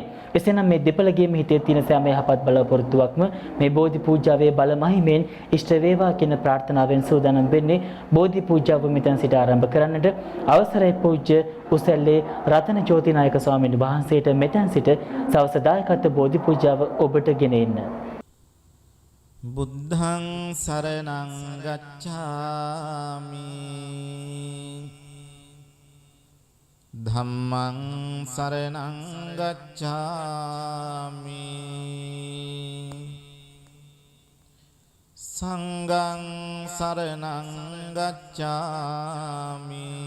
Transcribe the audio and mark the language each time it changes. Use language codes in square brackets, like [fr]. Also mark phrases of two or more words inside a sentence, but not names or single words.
[si] එසේනම් මේ දෙපළගේම හිතේ තියෙන සෑම යහපත් බලාපොරොත්තුවක්ම මේ බෝධි පූජාවේ බල මහිමෙන් ඉෂ්ට වේවා කියන ප්‍රාර්ථනාවෙන් සූදානම් වෙන්නේ බෝධි පූජාව මෙතන සිට ආරම්භ කරන්නට. අවසරයි පූජ්‍ය උසැල්ලේ රතන ජෝති නායක ස්වාමීන් වහන්සේට මෙතන සිට සවස දායකත්ව බෝධි පූජාව ඔබට ගෙන එන්න. [pi] බුද්ධං සරණං ගච්ඡාමි ධම්මං සරණං ගච්ඡාමි සංඝං සරණං ගච්ඡාමි